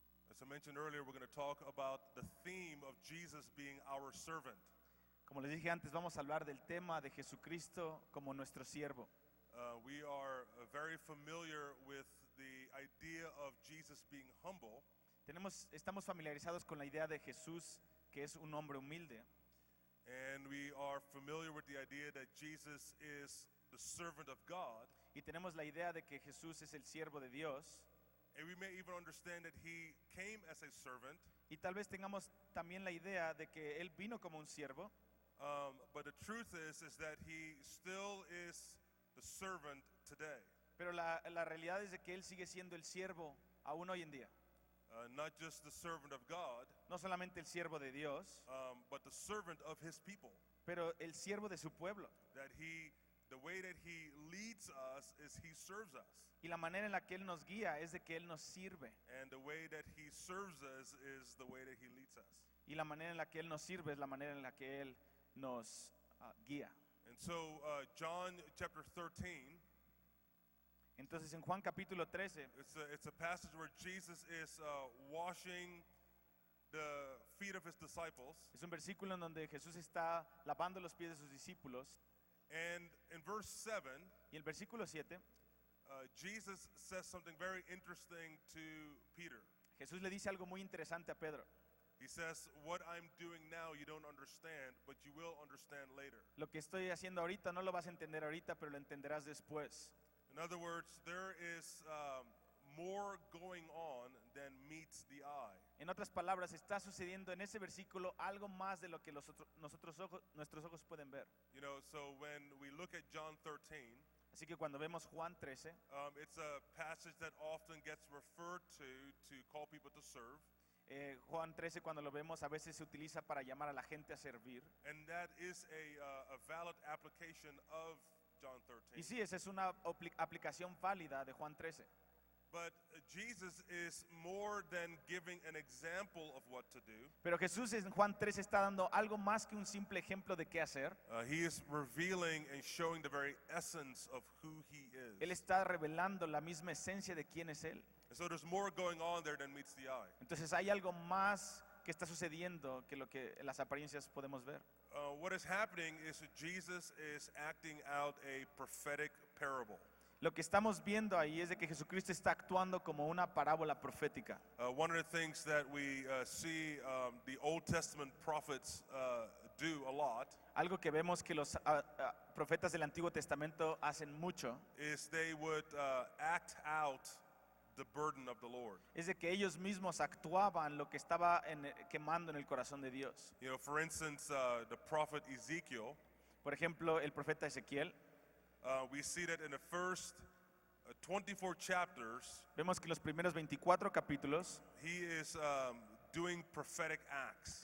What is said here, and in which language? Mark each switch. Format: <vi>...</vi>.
<en>As I mentioned earlier, we're going to talk about the theme of Jesus being our servant.</en> <es>Como les dije antes, vamos a hablar del tema de Jesucristo como nuestro siervo.</es> <en>We are very familiar with the idea of Jesus being humble,</en> <es>Estamos familiarizados con la idea de Jesús, que es un hombre humilde.</es> <en>and we are familiar with the idea that Jesus is the servant of God.</en> <es>Y tenemos la idea de que Jesús es el siervo de Dios.</es> <en>And we may even understand that he came as a servant,</en> <es>Y tal vez tengamos también la idea de que Él vino como un siervo.</es> <en>but the truth is that he still is the servant today.</en> <es>Pero la realidad es de que Él sigue siendo el siervo aún hoy en día.</es> <en>Not just the servant of God,</en> <es>No solamente el siervo de Dios,</es> <en>but the servant of his people.</en> <es>pero el siervo de su pueblo.</es> <en>That the way that he leads us is he serves us.</en> <es>Y la manera en la que Él nos guía es de que Él nos sirve.</es> <en>And the way that he serves us is the way that he leads us.</en> <es>Y la manera en la que Él nos sirve es la manera en la que Él nos guía.</es> <en>And so John chapter 13,</en> <es>Entonces en Juan capítulo 13</es> <en>it's a passage where Jesus is washing the feet of his disciples.</en> <es>es un versículo en donde Jesús está lavando los pies de sus discípulos.</es> <en>And in verse 7,</en> <es>Y el versículo 7,</es> <en>Jesus says something very interesting to Peter.</en> <es>Jesús le dice algo muy interesante a Pedro.</es> <en>He says, what I'm doing now you don't understand, but you will understand later.</en> <es>Lo que estoy haciendo ahorita no lo vas a entender ahorita, pero lo entenderás después.</es> <en>In other words, there is more going on than meets the eye.</en> <es>En otras palabras, está sucediendo en ese versículo algo más de lo que nuestros ojos pueden ver.</es> <en>You know, so when we look at John 13,</en> <es>Así que cuando vemos Juan 13,</es> <en>it's a passage that often gets referred to call people to serve.</en> <es>Juan 13 cuando lo vemos a veces se utiliza para llamar a la gente a servir.</es> <en>And that is a valid application of John 13.</en> <es>Y sí, esa es una aplicación válida de Juan 13.</es> <en>But Jesus is more than giving an example of what to do.</en> <es>Pero Jesús en Juan 13 está dando algo más que un simple ejemplo de qué hacer.</es> <en>He is revealing and showing the very essence of who he is.</en> <es>Él está revelando la misma esencia de quién es Él.</es> <en>And so there's more going on there than meets the eye.</en> <es>Entonces hay algo más que está sucediendo que lo que en las apariencias podemos ver.</es> <en>What is happening is that Jesus is acting out a prophetic parable.</en> <es>Lo que estamos viendo ahí es de que Jesucristo está actuando como una parábola profética.</es> <en>One of the things that we see the Old Testament prophets do a lot</en> <es>Algo que vemos que los profetas del Antiguo Testamento hacen mucho</es> <en>is they would act out the burden of the Lord.</en> <es>es de que ellos mismos actuaban lo que estaba quemando en el corazón de Dios.</es> <en>You know, for instance, the prophet Ezekiel,</en> <es>Por ejemplo, el profeta Ezequiel,</es> <en>we see that in the first 24 chapters,</en> <es>vemos que los primeros 24 capítulos,</es> <en>he is doing prophetic acts.</en>